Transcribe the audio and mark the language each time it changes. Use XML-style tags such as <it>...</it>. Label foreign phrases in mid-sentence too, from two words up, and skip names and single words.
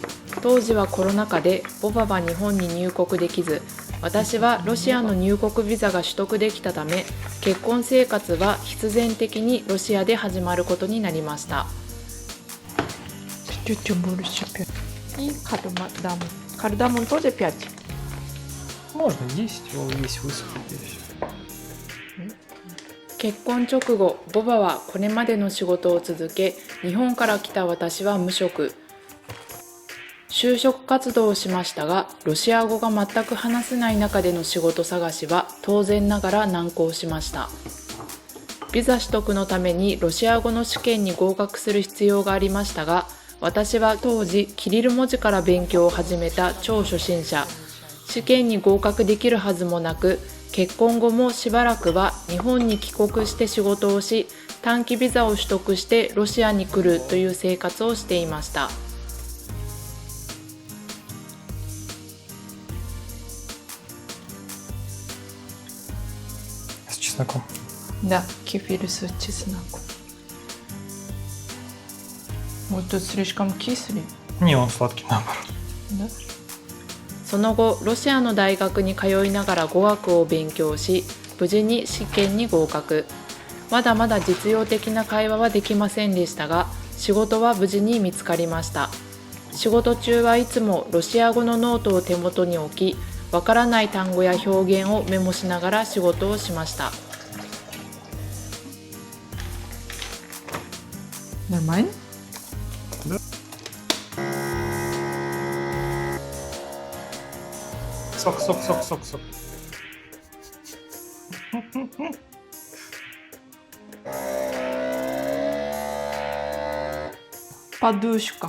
<ja>当時はコロナ禍でボバは日本に入国できず、私はロシアの入国ビザが取得できたため、結婚生活は必然的にロシアで始まることになりました。</ja> <ru>Кардамон тоже 5? Можно 10, его есть высохнуть еще.</ru> <ja>結婚直後、ボバはこれまでの仕事を続け、日本から来た私は無職。就職活動をしましたが、ロシア語が全く話せない中での仕事探しは当然ながら難航しました。ビザ取得のためにロシア語の試験に合格する必要がありましたが、私は当時キリル文字から勉強を始めた超初心者。試験に合格できるはずもなく、結婚後もしばらくは日本に帰国して仕事をし、短期ビザを取得してロシアに来るという生活をしていました。</ja> <ru>С чесноком. Да, кефир с чесноком. Вот тут слишком кислый. Не, он сладкий наоборот. Да?</ru> <ja>その後、ロシアの大学に通いながら語学を勉強し、無事に試験に合格。まだまだ実用的な会話はできませんでしたが、仕事は無事に見つかりました。仕事中はいつもロシア語のノートを手元に置き、わからない単語や表現をメモしながら仕事をしました。Нормально?</ja> <ru>Сок. Подушка.</ru>